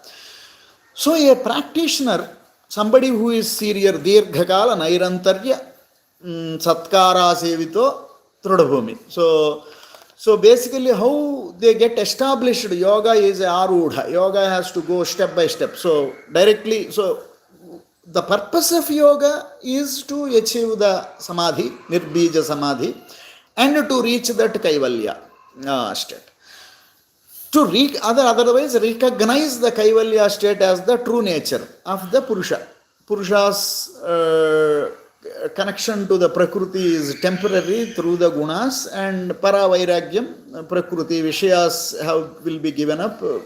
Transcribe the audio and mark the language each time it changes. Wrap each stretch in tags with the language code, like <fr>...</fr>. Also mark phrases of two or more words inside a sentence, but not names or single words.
<en>So a practitioner, somebody who is serious,</en> <sa>Dirghakala, Nairantarya, Satkara Sevito, Trudabhumi.</sa> <en>So basically how they get established, yoga is a arudha. Yoga has to go step by step. So directly, so the purpose of yoga is to achieve the samadhi,</en> <sa>nirbija samadhi,</sa> <en>and to reach that kaivalya state. To otherwise recognize the kaivalya state as the true nature of the Purusha. Purusha's connection to the Prakriti is temporary through the gunas, and</en> <sa>para vairagyam, Prakriti, Vishayas</sa> <en>will be given up.</en>